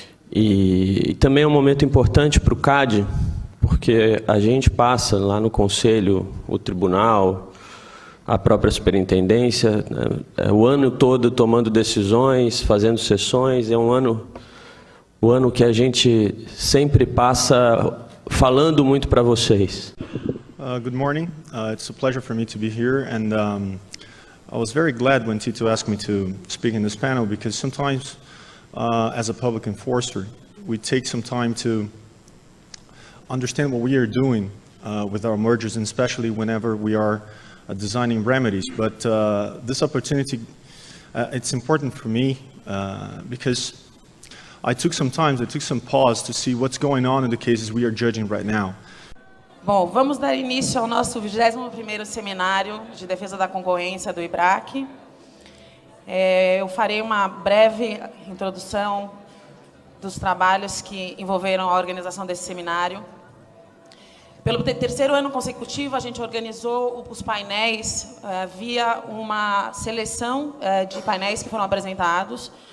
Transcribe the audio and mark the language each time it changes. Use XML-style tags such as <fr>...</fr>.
<pt>E também é um momento importante para o CAD, porque a gente passa lá no Conselho, o Tribunal, a própria Superintendência, o ano todo tomando decisões, fazendo sessões. É o ano que a gente sempre passa falando muito para vocês.</pt> <en>Good morning. It's a pleasure for me to be here, and I was very glad when Tito asked me to speak in this panel, because sometimes, as a public enforcer, we take some time to understand what we are doing with our mergers, and especially whenever we are designing remedies. But this opportunity, it's important for me because I took some pause to see what's going on in the cases we are judging right now.</en> <pt>Bom, vamos dar início ao nosso 21º Seminário de Defesa da Concorrência do IBRAC. Eu farei uma breve introdução dos trabalhos que envolveram a organização desse seminário. Pelo terceiro ano consecutivo, a gente organizou os painéis via uma seleção de painéis que foram apresentados.</pt>